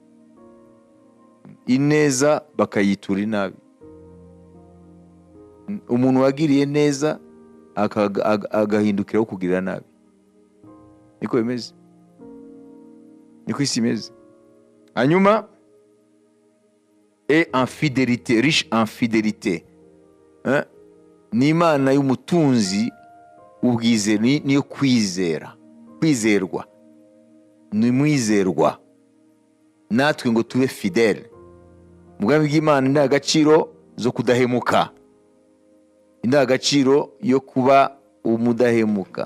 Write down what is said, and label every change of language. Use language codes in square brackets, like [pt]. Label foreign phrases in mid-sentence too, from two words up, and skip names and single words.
[rw] Ineza bakayitura inabi. Umuntu wagiriye neza agahindukiraho kugira nabi. Niko bimeze. Niko isi imeze. Hanyuma, [fr] et en fidélité, riche en fidélité. [rw] Ni Imana y'umutunzi ubwizera, niyo kwizera, kwizerwa, ni mwizerwa. Natwe ngo tube fidèle. Mu bwami bw'Imana indangagaciro zo kudahemuka, indangagaciro yo kuba umudahemuka.